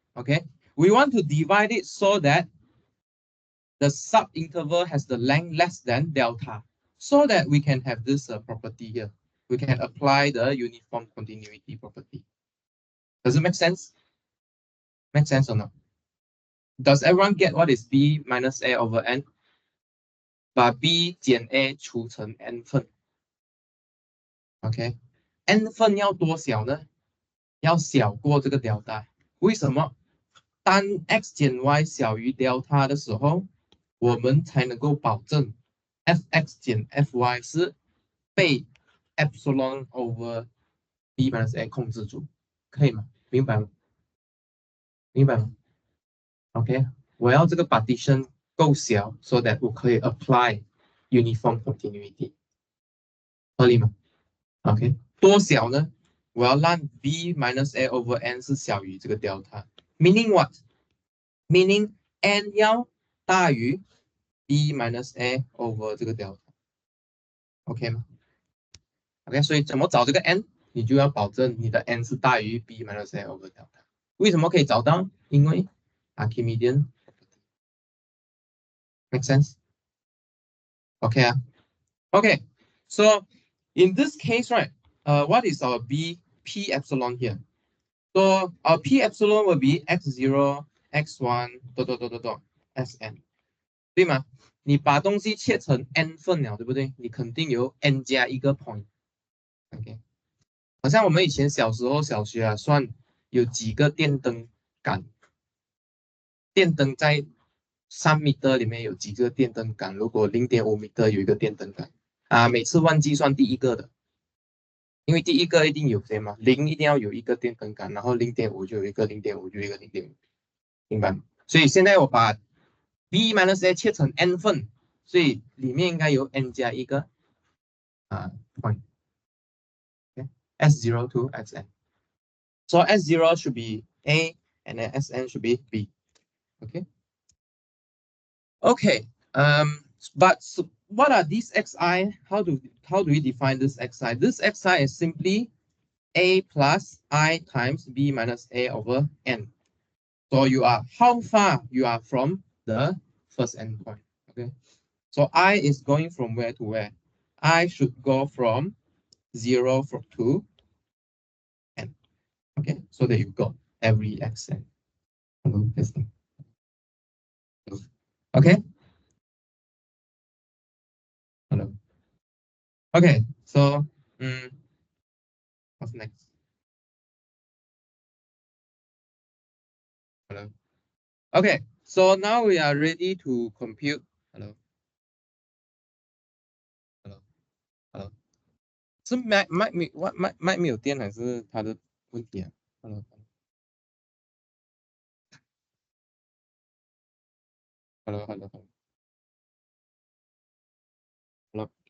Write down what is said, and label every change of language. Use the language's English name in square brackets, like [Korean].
[English] Okay, we want to divide it so that the sub-interval has the length less than delta, so that we can have this property here. We can apply the uniform continuity property. Does it make sense? Make sense or not? Does everyone get what is b minus a over n? [Chinese] 把 b 减 a 除成 n 份 ，OK？n 份要多小呢？要小过这个 delta。为什么？当 x 减 y 小于 delta 的时候，我们才能够保证 fx 减 fy 是被 epsilon over b minus a 控制住，可以吗？明白吗？明白吗？OK，我要这个 partition 够小，so that 我可以 [English] apply uniform continuity， [Chinese] 合理吗？OK，多小呢？我要让 b minus a over n 是小于这个 delta， [English] meaning what？ [Chinese] meaning n 要大于 b minus a over 这个 delta，OK 吗？OK，所以怎么找这个 n？你就要保证你的 n 是大于 b minus a over delta。为什么可以找到？因为 Archimedean make sense？ [English] OK 啊 ？OK， so in this case, right? What is our b p epsilon here? So our p epsilon will be x0, x1, sn， [Chinese] 对吗？你把东西切成 n 份了，对不对？你肯定有 n 加一个 point。OK， 好像我们以前小时候小学啊，算有几个电灯杆，电灯在3 米里面有几个电灯杆，如果0.5 米有一个电灯杆啊，每次忘记算第一个的，因为第一个一定有谁嘛，零一定要有一个电灯杆，然后0.5就有一个0.5就有一个0.5，明白吗？所以现在我把 b minus a 切成 n 份，所以里面应该有 n 加一个point。 [English] S0 to Sn. So S0 should be A and then Sn should be B. Okay. Okay. But so what are these xi? How do we define this xi? This xi is simply a plus I times b minus a over n. So you are how far you are from the first endpoint. Okay. So I is going from where to where? I should go from 0 to n. Okay. So there you go. Every xn. Hello, testing. Okay. Hello. Okay. So what's next? Okay, so now we are ready to compute. Hello, hello, hello. [Chinese] 是麦没有电还是它的问题啊？ [English] Hello, hello, hello, hello, hello.